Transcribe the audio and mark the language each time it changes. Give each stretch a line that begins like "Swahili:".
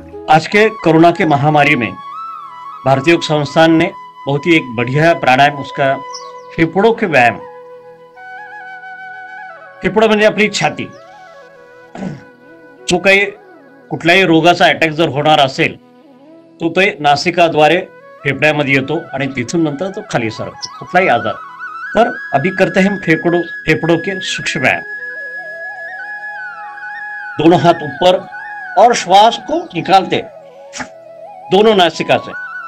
Hindi: आज के कोरोना के महामारी में भारतीय योग संस्थान ने बहुत ही एक बढ़िया प्राणायाम, उसका फेफड़ों के व्यायाम.
Marathi: फेफड़ा म्हणजे आपली छाती. जो काही कुठल्याही रोगाचा अटॅक जर होणार असेल तो ते नासिकाद्वारे फेफड्यामध्ये येतो आणि तिथून नंतर तो खाली सरकतो, कुठलाही आजार.
Hindi: तर अभी करते हैं फेफड़ों के सूक्ष्म व्यायाम. दोनों हाथ ऊपर और श्वास को निकालते दोनों नासिका से.